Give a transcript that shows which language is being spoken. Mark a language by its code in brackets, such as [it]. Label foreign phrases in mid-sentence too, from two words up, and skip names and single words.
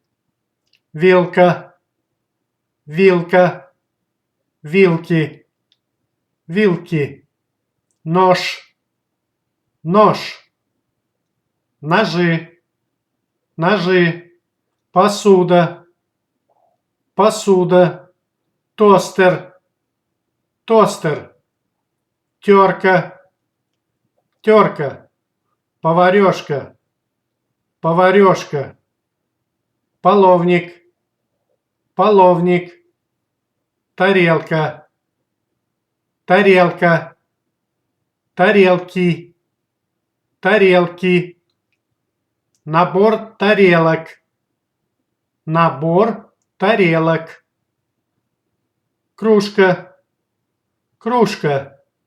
[ru] Вилка. Вилка. Вилки. Вилки. Нож. Нож. Ножи. Ножи. Посуда. Посуда. Тостер. Тостер. Терка. Терка. Поварешка. Поварешка. Половник. Половник. Тарелка. Тарелка. Тарелки. Тарелки. Набор тарелок. Набор тарелок. Кружка. Кружка.